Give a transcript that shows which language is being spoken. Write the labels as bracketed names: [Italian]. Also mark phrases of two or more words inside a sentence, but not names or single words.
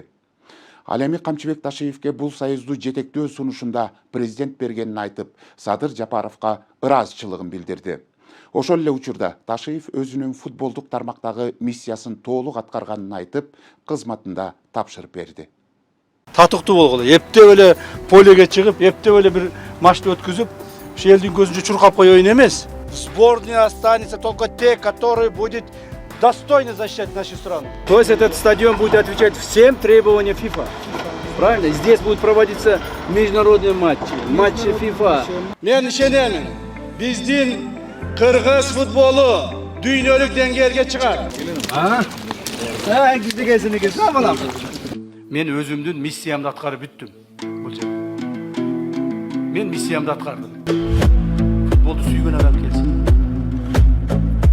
[Kyrgyz] Ал эми Камчыбек Ташиевке бул союзду жетектөө сунушунда президент бергенин айтып, Садыр Жапаровго ыраазычылыгын билдирди. Ошол эле учурда Ташиев өзүнүн футболдук тармактагы миссиясын толук аткарганын айтып, кызматында тапшырып берди. Татыктуу болгулу, эптеп эле полеге чыгып, эптеп эле бир матчты өткүзүп, ушу элдин көзүнчө чуркап коеюн эмес. [Russian] Сборная останется только те, который будет достойно защищать нашу страну. То есть этот стадион будет отвечать всем требованиям ФИФА. Правильно? Здесь будут проводиться международные матчи ФИФА. [Kyrgyz] Мен ишенемин, биздин Кыргыз футболу дүйнөлүк деңгээлге чыгат. Мен өзүмдүн миссиямды аткарып бүттүм. Мен миссиямды аткардым. Футболду сүйгөн адам келсин.